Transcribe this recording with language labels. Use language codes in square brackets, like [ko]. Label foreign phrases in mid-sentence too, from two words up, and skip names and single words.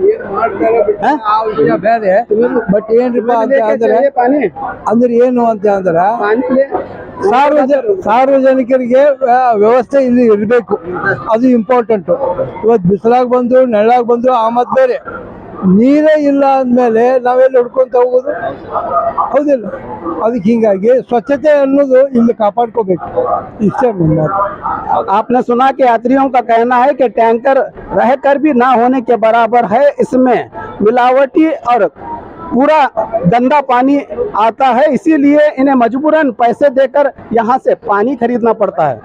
[kn] ಬಟ್ ಏನ್ರಿಪ್ಪ ಅಂತ ಅಂದ್ರೆ ಏನು ಅಂತ ಅಂದ್ರೆ ಸಾರ್ವಜನಿಕರಿಗೆ ವ್ಯವಸ್ಥೆ ಇಲ್ಲಿ ಇರಬೇಕು, ಅದು ಇಂಪಾರ್ಟೆಂಟ್. ಇವತ್ತು ಬಿಸಿಲಾಗ ಬಂದು ನೆರಳಾಗ ಬಂದು ಆ ಮತ್ ಬೇರೆ, ನೀರೇ ಇಲ್ಲ ಅಂದಮೇಲೆ ನಾವೆಲ್ಲಿ ಹುಡ್ಕೊಂತ ಹೋಗೋದು? ಹೌದಿಲ್ಲ? ಅದಕ್ಕೆ ಹಿಂಗಾಗಿ ಸ್ವಚ್ಛತೆ ಅನ್ನೋದು ಇಲ್ಲಿ ಕಾಪಾಡ್ಕೋಬೇಕು. [hi] इससे आपने सुना कि यात्रियों का कहना है कि टैंकर रहकर भी ना होने के बराबर है। इसमें मिलावटी और पूरा गंदा पानी आता है, इसीलिए इन्हें मजबूरन पैसे देकर यहाँ से पानी खरीदना पड़ता है।